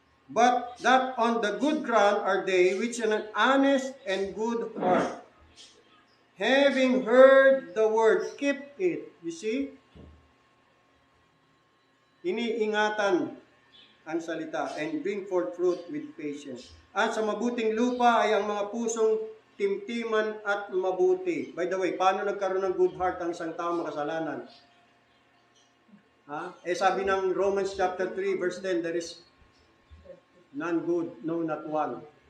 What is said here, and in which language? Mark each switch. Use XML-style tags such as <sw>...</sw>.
<en>But that on the good ground are they which are an honest and good heart. Having heard the word, keep it. You see?</en> <tl>Iniingatan ang salita</tl> <en>and bring forth fruit with patience.</en> <tl>At sa mabuting lupa ay ang mga pusong timtiman at mabuti.</tl> <en>By the way,</en> <tl>paano nagkaroon ng good heart ang isang taong makasalanan? Sabi ng</tl> <en>Romans chapter 3 verse 10, there is none good, no not one.</en>